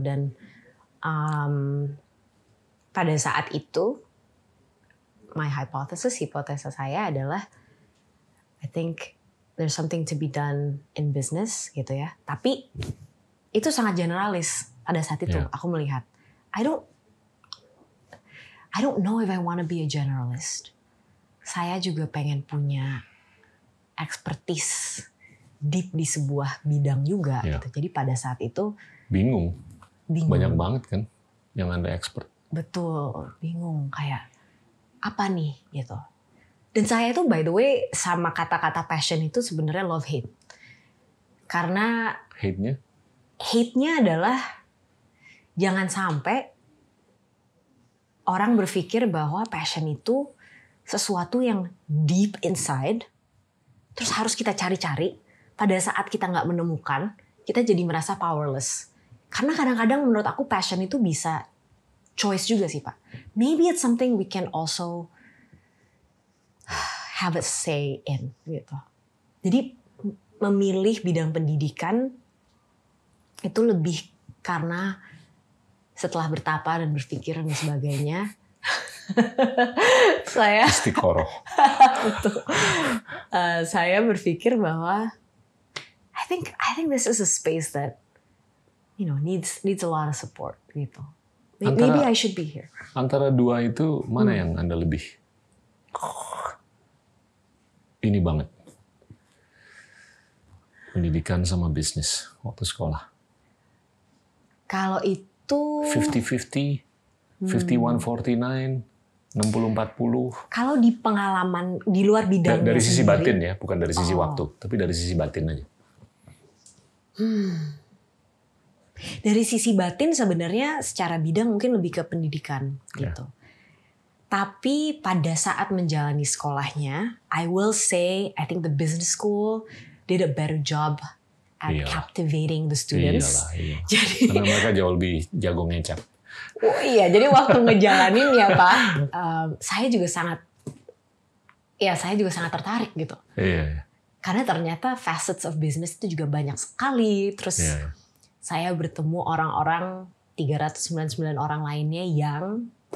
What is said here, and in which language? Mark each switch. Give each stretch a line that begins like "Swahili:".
Indonesian: Dan pada saat itu
English: my
Indonesian: hipotesa saya adalah
English: I think there's something to be done in business
Indonesian: gitu ya. Tapi itu sangat generalis pada saat itu. Aku melihat
English: I don't know if I want to be a generalist.
Indonesian: Saya juga pengen punya expertise deep di sebuah bidang juga gitu. Jadi pada saat itu bingung. Banyak banget kan yang Anda expert. Betul, bingung kayak apa nih gitu. Dan saya itu
English: by the way
Indonesian: sama kata-kata passion itu sebenarnya love hate. Karena hate-nya adalah jangan sampai orang berpikir bahwa passion itu sesuatu yang deep inside, terus harus kita cari-cari. Pada saat kita nggak menemukan, kita jadi merasa powerless. Karena kadang-kadang menurut aku passion itu bisa choice juga sih Pak.
English: Maybe it's something we can also have a say in gitu.
Indonesian: Jadi memilih bidang pendidikan itu lebih karena setelah bertapa dan berpikir dan sebagainya, saya istiqoroh. Betul. Saya berpikir bahwa
English: I think this is a space that needs a lot of support gitu. Maybe I should be here.
Indonesian: Antara dua itu mana yang Anda lebih ini banget? Pendidikan sama bisnis waktu sekolah. Kalau itu 50-50, 51-49, 60-40. Kalau di pengalaman di luar bidang dari sisi batin ya, bukan dari sisi waktu, tapi dari sisi batin aja. Dari sisi batin sebenarnya secara bidang mungkin lebih ke pendidikan gitu. Tapi pada saat menjalani sekolahnya,
English: I will say I think the business school did a better job at captivating the students.
Indonesian: Iya. Jadi Karena mereka jauh lebih jago ngecap. oh iya, jadi waktu ngejalanin ya Pak, saya juga sangat tertarik gitu. Iya. Karena ternyata
English: facets of business
Indonesian: itu juga banyak sekali. Terus saya bertemu orang-orang 399 orang lainnya yang